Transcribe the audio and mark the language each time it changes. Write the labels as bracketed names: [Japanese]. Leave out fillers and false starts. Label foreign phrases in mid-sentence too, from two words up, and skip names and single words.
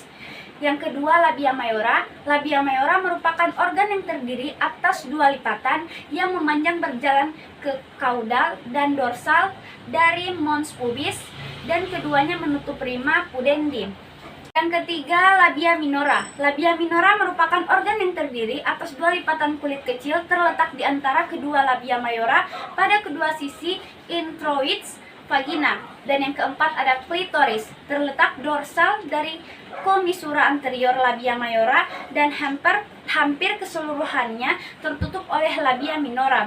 [Indonesian] Yang kedua, labia mayora. Labia mayora merupakan organ yang terdiri atas 2 lipatan yang memanjang berjalan ke kaudal dan dorsal dari mons pubis, dan keduanya menutup [Latin] rima pudendi. [Indonesian] Yang ketiga, labia minora. Labia minora merupakan organ yang terdiri atas 2 lipatan kulit kecil terletak di antara kedua labia mayora pada kedua sisi introits vagina. Dan yang keempat ada klitoris, terletak dorsal dari komisura anterior labia mayora dan hampir keseluruhannya tertutup oleh labia minora.